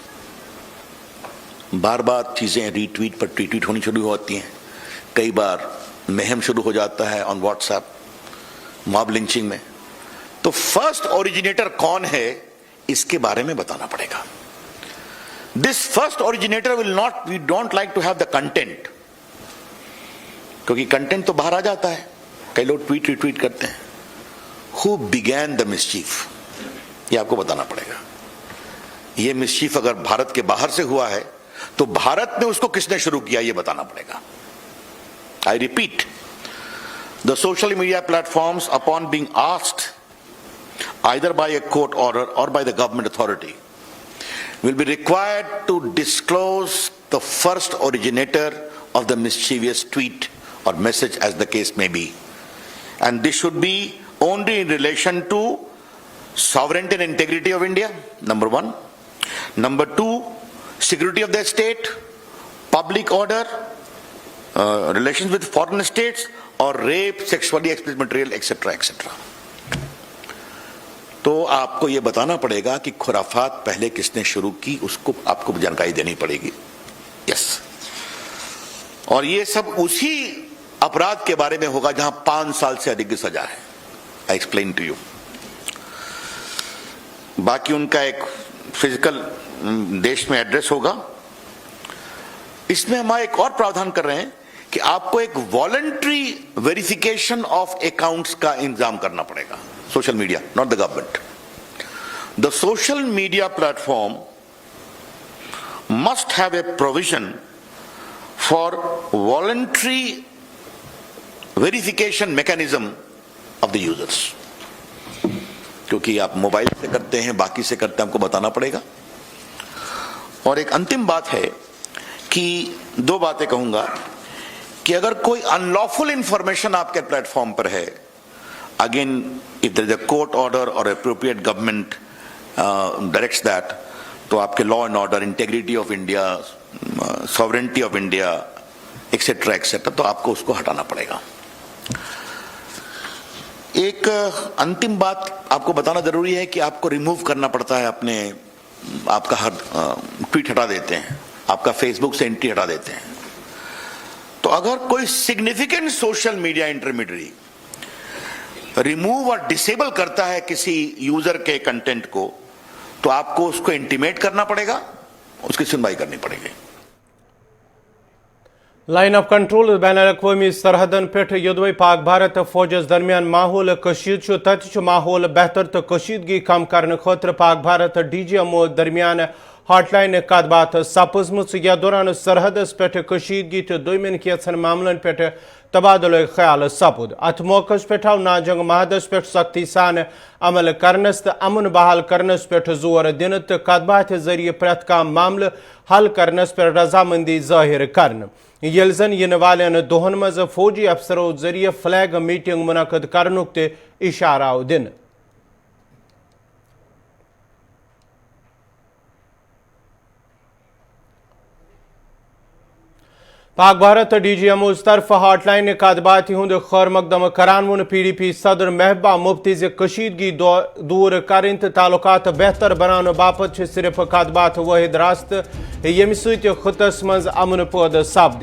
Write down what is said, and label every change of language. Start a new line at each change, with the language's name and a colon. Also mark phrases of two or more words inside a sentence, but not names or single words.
Hindi: बार बार चीजें रीट्वीट पर ट्वीट होनी शुरू होती हैं, कई बार महम शुरू हो जाता है
English: on WhatsApp mob lynching
Hindi: में. तो
English: first originator
Hindi: कौन है इसके बारे में बताना पड़ेगा.
English: This first originator will not, we don't like to have the content,
Hindi: क्योंकि कंटेंट तो बाहर आ जाता है, कई लोग ट्वीट रिट्वीट करते हैं.
English: who began the mischief,
Hindi: ये आपको बताना पड़ेगा. ये मिसचीफ अगर भारत के बाहर से हुआ है तो भारत में उसको किसने शुरू किया ये बताना पड़ेगा.
English: I repeat, the social media platforms upon being asked either by a court order or by the government authority will be required to disclose the first originator of the mischievous tweet or message as the case may be, and this should be only in relation to sovereignty and integrity of India, number one. Number two, security of the state, public order, relations with foreign states, or rape, sexually explicit material, etc., etc.
Hindi: तो आपको यह बताना पड़ेगा कि ख़ुराफ़ात पहले किसने शुरू की, इसको आपको जानकारी देनी पड़ेगी. यस, और यह सब इसी अपराध के बारे में होगा जहाँ 5 साल से अधिक की सज़ा है.
English: I explain to you.
Hindi: बाक़ी उनका एक फ़िज़िकल देश में एड्रेस होगा. इसमें हम एक और प्रावधान कर रहे हैं कि आपको एक
English: voluntary verification of accounts
Hindi: का इंतज़ाम करना पड़ेगा.
English: social media, not the government. The social media platform must have a provision for voluntary verification mechanism of the users.
Hindi: क्योंकि आप मोबाइल से करते हैं, बाक़ी से करते हैं, हमको बताना पड़ेगा. और एक अंतिम बात है कि 2 बातें कहूँगा कि अगर कोई
English: unlawful information
Hindi: आपके प्लेटफ़ॉर्म पर है,
English: again if there is a court order or appropriate government directs that,
Hindi: तो आपके
English: law and order, integrity of India, sovereignty of India, etc. etc.
Hindi: तो आपको इसको हटाना पड़ेगा. एक अंतिम बात आपको बताना ज़रूरी है कि आपको रिमूव करना पड़ता है अपने, आपका हर ट्वीट हटा देते हैं, आपका फ़ेसबुक से एंट्री हटा देते हैं. तो अगर कोई
English: significant social media intermediary
Hindi: रिमूव और डिसेबल करता है किसी यूज़र के कंटेंट को, तो आपको इसको इंटिमेट करना पड़ेगा, इसकी सुनवाई करनी पड़ेगी.
Kashmiri: لائن آف کنٹرول بین الاقوامی سرحدن پہ یدوے پاک بھارت فوجس درمیان ماحول کشید تت ماحول بہتر تو کشیدگی کم کرنے خاطر پاک بھارت ڈی جی ایم او درمیان ہاٹ لائن کت بات سپزمت. یا دوران سرحدس پہ کشیدگی تو دویمن کیژن معاملن پہ تبادلہ خیال سپد. ات موقع پہ آو ناجنگ معاہدس پہ سختی سان عمل کرنس تو امن بحال کرنس پہ زور دن تو کت بات ذریعہ پریت کام معاملہ حل کرنس پہ رضامندی ظاہر کرنے. یل زن ین والن دہن مز فوجی افسرو ذریعہ فلیگ میٹنگ منعقد کرنک تہ اشارہ آو دن. پاک بھارت ڈی جی ایم اوز طرف ہاٹ لائن کت بات ہند خیر مقدم کران ون پی ڈی پی صدر محبوبہ مفتی ز کشیدگی دور کریں تو تعلقات بہتر بنانے باپت صرف کت بات واحد راست یم ست خطس مز امن پید سپد.